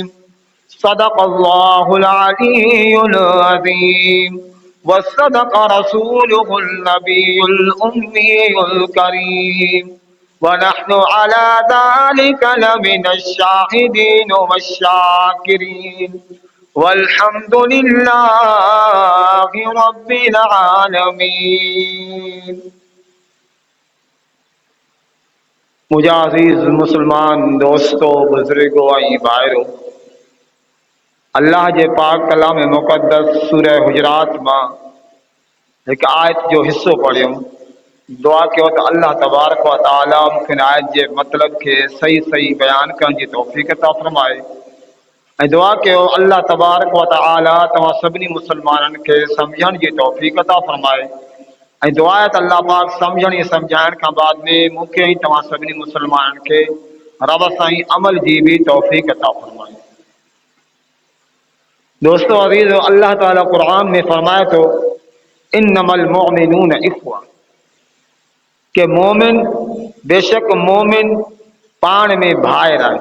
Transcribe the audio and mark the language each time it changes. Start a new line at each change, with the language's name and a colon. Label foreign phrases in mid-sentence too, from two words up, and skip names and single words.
Arabic: صدق الله العلي العظيم وصدق رسوله النبي الأمي الكريم ونحن على ذلك لمن الشاهدين والشاكرين والحمد لله رب العالمين.
Sindhi: मुझे अजीज मुसलमान दोस्तों बुजुर्गो भाइयों, अल्लाह जे पाक कलाम मुक़द्दस सूरह हुजरात मां एक आयत जो हिस्सो पढ़ियो, दुआ कयो तो अल्लाह तबारक व तआला मूंखे आयत जे मतलब के सही सही बयान करण जी तौफ़ीक़ अता फरमाए। दुआ कयो अल्लाह तबारक व तआला तमाम सभिनी मुसलमानन के समझण जी तौफ़ीक़ अता फरमाए। दुआ है तो अल्लाह पाक समझण ऐं समझाइण खां बाद में मूंखे ऐं तमाम सभिनी मुसलमानन के रब साईं अमल जी भी तौफ़ीक़ अता फरमाए। दोस्तों अज़ीज़, अल्लाह ताला कुरान में फरमाए तो
Arabic: إنما المؤمنون إخوة,
Sindhi: के मोमिन बेशक मोमिन पाण में भाइर आहे।